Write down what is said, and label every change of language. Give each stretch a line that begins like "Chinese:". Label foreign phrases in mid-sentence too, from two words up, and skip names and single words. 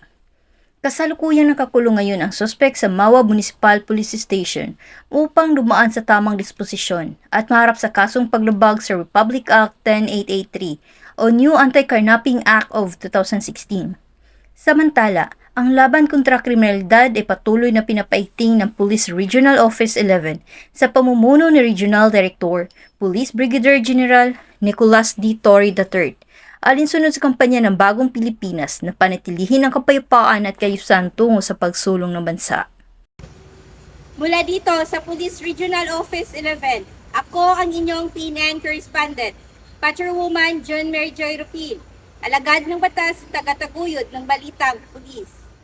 Filipino: Kasalukuyang nakakulong ngayon ang suspect sa Mawab Municipal Police Station upang dumaan sa tamang disposisyon at maharap sa kasong paglabag sa Republic Act 10883 o New Anti-Carnapping Act of 2016. Samantala, ang laban kontra kriminalidad ay patuloy na pinapaigting ng Police Regional Office 11 sa pamumuno ni Regional Director, Police Brigadier General Nicolas D. Torre III, alinsunod sa kampanya ng Bagong Pilipinas na panatilihin ang kapayapaan at kaayusan tungo sa pagsulong ng bansa. Mula dito sa Police Regional Office 11, ako ang inyong PNN correspondent, Patrolwoman John Mary Joy Rupil, alagad ng batas, tagataguyod ng balitang pulis.